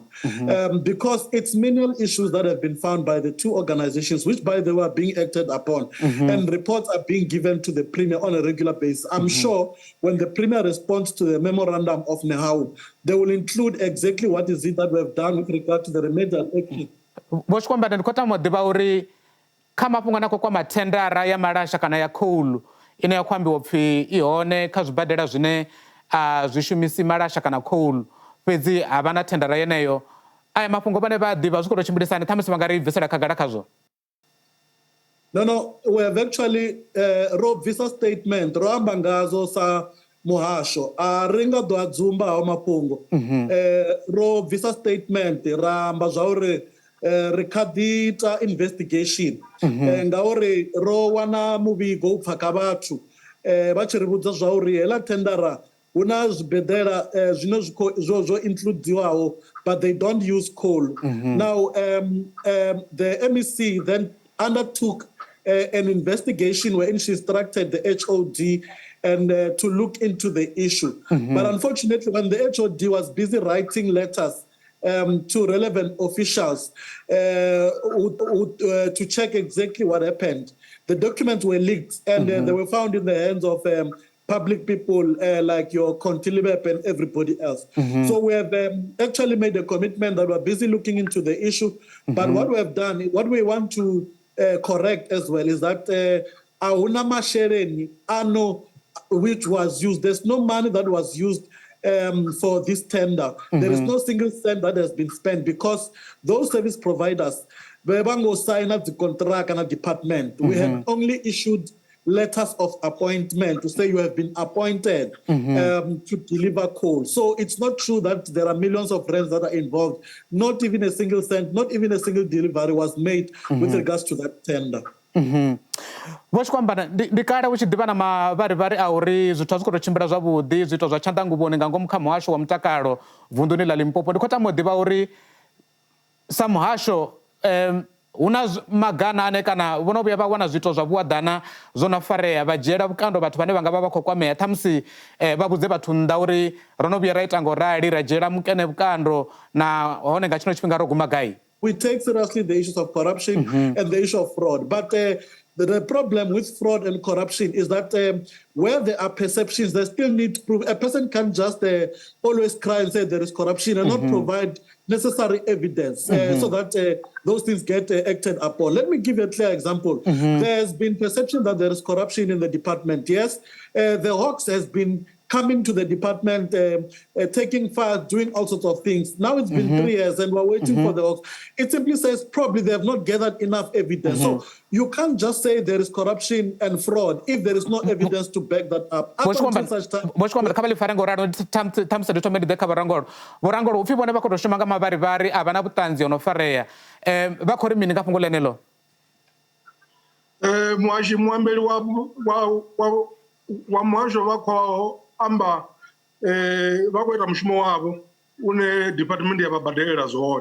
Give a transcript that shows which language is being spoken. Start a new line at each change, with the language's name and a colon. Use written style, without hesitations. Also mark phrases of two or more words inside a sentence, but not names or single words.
English: Because it's menial issues that have been found by the two organizations, which, by the way, are being acted upon. And reports are being given to the Premier on a regular basis. I'm sure when the Premier responds to the memorandum of Nehawu, they will include exactly what is it that we have done with regard to the remedial action.
Venda: Vho-Shikwambana ndi khota muḓivha uri kha mafhungo anako kwa thendara ya malasha kana ya coal ine ya khou ambiwa pfhi I hone kha zwibadela zwine a zwi shumisi malasha kana coal fhedzi ha vha na thendara yeneyo, aya mafhungo vhane vha a ḓivha zwi khou tou tshimbilisani ṱhamusi vha nga ri bvisela khagala khazwo? No,
English: we have actually
Venda: ro visa statement ro amba ngazo sa muhasho a ringa do adzumba ha mafhungo ro visa statement ra amba zwa uri ri kha ḓi ita investigation ngauri ro wana muvhigo u pfha kha vhathu vha tshi ri vhudza zwa uri hela thendara hu na zwibedela zwine zwo includiwaho,
English: but they don't use coal. Now the MEC then undertook an investigation wherein she instructed the HOD and to look into the issue. But unfortunately, when the HOD was busy writing letters to relevant officials to check exactly what happened, the documents were leaked and they were found in the hands of public people like your Conty Lebepe and everybody else. So we have actually made a commitment that we're busy looking into the issue. But what we have done, what we want to correct as well is that
Venda: ahuna masheleni ano
English: which was used. There's no money that was used for this tender. There is no single cent that has been spent because those service providers, they bango sign up the contract and a department. We have only issued letters of appointment to say you have been appointed to deliver coal. So it's not true that there are millions of rands that are involved. Not even a single cent, not even a single delivery was made with regards to that tender.
Venda: Vho-Shikwambana ndi kale u tshi ḓivha na mavharivhari a uri zwithu a zwi khou tou tshimbila zwavhuḓi zwiito zwa tshanḓanguvhoni nga ngomu kha muhasho wa mutakalo vunduni ḽa Limpopo. Ndi khou tama u ḓivha uri sa muhasho hu na magana ane kana vho no vhuya vha wana zwiito zwa vhuaḓana zwo no farea vha dzhiela vhukando vhathu vhane vha nga vha vha khou kwamea ṱhamusi vha vhudze vhathu nnḓa uri ro no vhuya ra ita ngaurali ra dzhiela mukene vhukando na hone nga tshino tshifhinga ro guma gai?
English: We take seriously the issues of corruption and the issue of fraud. But the problem with fraud and corruption is that where there are perceptions, they still need proof. A person can't just always cry and say there is corruption and not provide necessary evidence so that those things get acted upon. Let me give you a clear example. There has been perception that there is corruption in the department. Yes, the Hawks has been coming to the department, taking files, doing all sorts of things. Now it's been 3 years and we're waiting for the Hawks. It simply says probably they have not gathered enough evidence. So you can't just say there is corruption and fraud if there is no evidence to back that up.
Venda: Vho-Shikwambana kha vha ḽi fare ngauralo ṱhamusi ndi thome ndi ḓe kha vharangolo. Vharangolo upfhi vhone vha khou tou shuma nga mavharivhari a vha na vhuṱanzi ho no farea. Vha khou ri mini nga fhungo ḽeneḽo? Muhashi muambeli wa muhasho vha khou amba vha khou ita mushumo wavho une department ya vha badelela zwone.